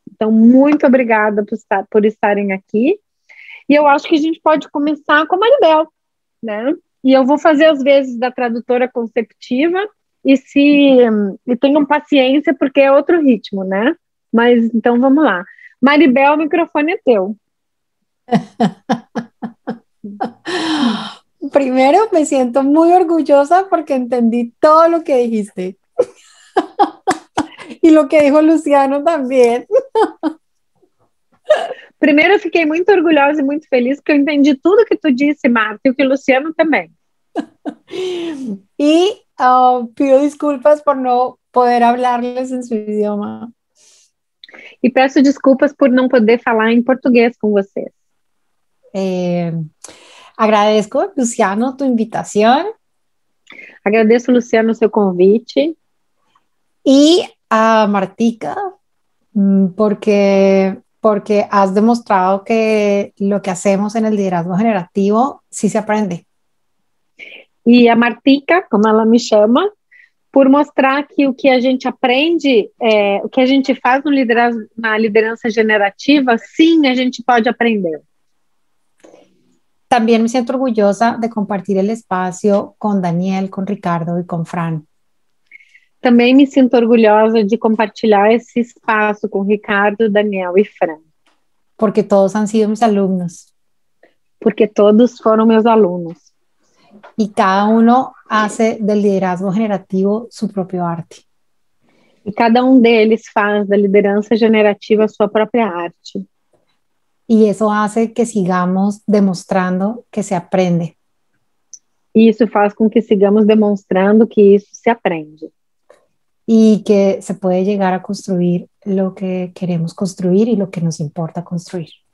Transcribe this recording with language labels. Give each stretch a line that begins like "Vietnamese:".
Portuguese: Então, muito obrigada por estarem aqui. E eu acho que a gente pode começar com a Maribel, né? E eu vou fazer as vezes da tradutora conceptiva e tenham paciência porque é outro ritmo, né? Mas então vamos lá. Maribel, o microfone é teu.
Spanish: Primero, me siento muy orgullosa porque entendí todo lo que dijiste. Y lo que dijo Luciano también.
Portuguese: Primeiro, eu fiquei muito orgulhosa e muito feliz porque eu entendi tudo que tu disse, Marta, e o que o Luciano também.
Spanish: Y pido disculpas por no poder hablarles en su idioma.
Portuguese: E peço desculpas por não poder falar em português com vocês.
Spanish: Agradezco, Luciano, tu invitación.
Portuguese: Agradeço, Luciano, o seu convite.
Spanish: Y a Martica, porque has demostrado que lo que hacemos en el liderazgo generativo sí se aprende.
Portuguese: E a Martica, como ela me chama, por mostrar que o que a gente aprende, o que a gente faz na liderança generativa, sim, a gente pode aprender.
Spanish: También me siento orgullosa de compartir el espacio con Daniel, con Ricardo y con Fran.
Portuguese: Também me sinto orgulhosa de compartilhar esse espaço com Ricardo, Daniel e Fran.
Spanish: Porque todos han sido mis alumnos.
Portuguese: Porque todos foram meus alunos.
Spanish: Y cada uno hace del liderazgo generativo su propio arte.
Portuguese: E cada deles faz da liderança generativa a sua própria arte.
Spanish: Y eso hace que sigamos demostrando que se aprende.
Portuguese: E isso faz com que sigamos demonstrando que isso se aprende.
Spanish: Y que se puede llegar a construir lo que queremos construir y lo que nos importa construir.